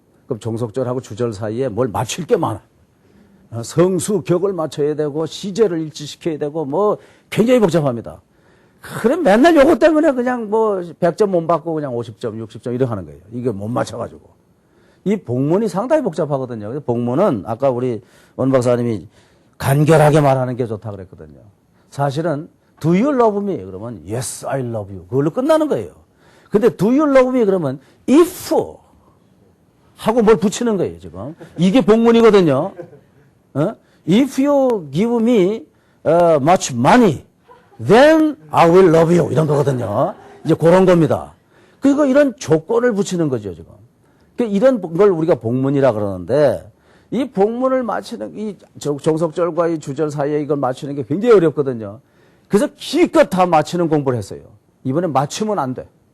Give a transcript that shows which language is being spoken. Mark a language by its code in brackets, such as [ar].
[ko] 그럼 종속절하고 주절 사이에 뭘 맞출 게 많아. 성수, 격을 맞춰야 되고 시제를 일치시켜야 되고 뭐 굉장히 복잡합니다. 그럼 맨날 요거 때문에 그냥 뭐 100점 못 받고 그냥 50점, 60점 이렇게 하는 거예요. 이게 못 맞춰가지고. 이 복문이 상당히 복잡하거든요. 복문은 아까 우리 원 박사님이 간결하게 말하는 게 좋다 그랬거든요. 사실은 [en] Do you love me? [ko] 그러면 [en] Yes, I love you. [ko] 그걸로 끝나는 거예요. 근데 [en] Do you love me? [ko] 그러면 If 하고 뭘 붙이는 거예요, 지금. 이게 복문이거든요. [en] If you give me much money, then I will love you. [ko] 이런 거거든요. 이제 그런 겁니다. 그리고 이런 조건을 붙이는 거죠, 지금. 그러니까 이런 걸 우리가 복문이라 그러는데, 이 복문을 맞추는, 이 정석절과 이 주절 사이에 이걸 맞추는 게 굉장히 어렵거든요. 그래서 기껏 다 맞추는 공부를 했어요. 이번에 맞추면 안 돼.